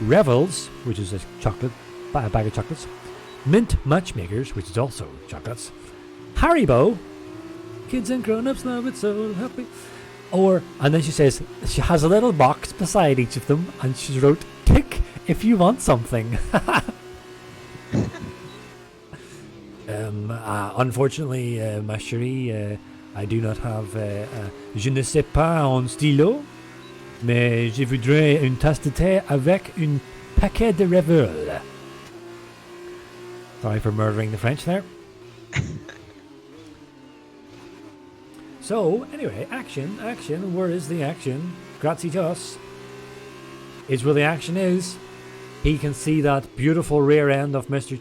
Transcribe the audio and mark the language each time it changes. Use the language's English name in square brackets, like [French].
[English] Revels, which is a bag of chocolates. Mint Matchmakers, which is also chocolates. Haribo, kids and grown-ups love it so happy. And then she says, she has a little box beside each of them, and she wrote, tick if you want something. Unfortunately, [French] ma chérie, [English] I do not have, [French] je ne sais pas un stylo, mais je voudrais une tasse de thé avec un paquet de Revels. [English] Sorry for murdering the French there. So, anyway, action, where is the action? Grazie to us. Is where the action is. He can see that beautiful rear end of Mr.